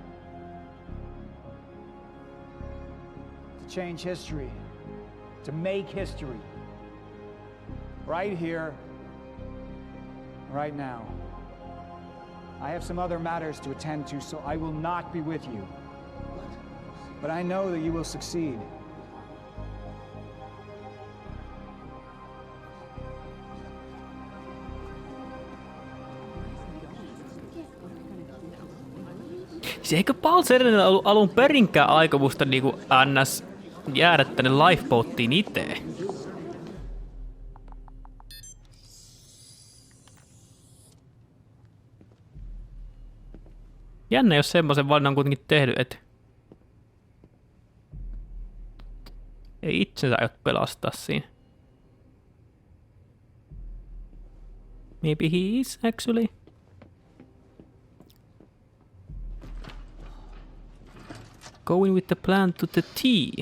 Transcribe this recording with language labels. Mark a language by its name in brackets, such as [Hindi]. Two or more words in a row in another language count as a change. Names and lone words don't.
[English] To change history, to make history. Right here, right now. I have some other matters to attend to, so I will not be with you. But I know that you will succeed. [Finnish] Se eikö Balserilla ollut alun perinkään aikomusta niinku NS jäädä tänne lifeboattiin itse? Jännä, jos semmoisen valinnan kuitenkin tehnyt, että ei itsensä aio pelastaa siinä. [English] Maybe he is actually. Going with the plan to the T.